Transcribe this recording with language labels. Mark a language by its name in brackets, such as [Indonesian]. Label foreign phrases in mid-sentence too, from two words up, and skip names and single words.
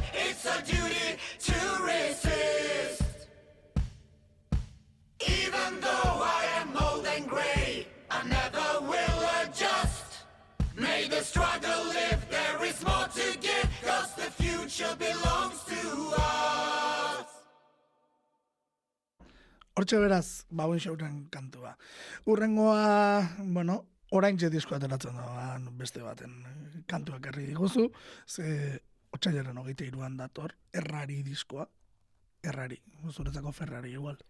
[English] It's our duty to resist. Even though I am old and grey, I never will adjust. May the struggle live, there is more to give, 'cause the future belongs to us. [Basque] Hortxe beraz, Bauen Showren kantua. Urrengoa, bueno, oraintxe diskoa ateratzen da, beste baten kantuak herri diguzu, ze otsailaren 23an dator, Errari diskoa. Errari, zuretzako Ferrari igual.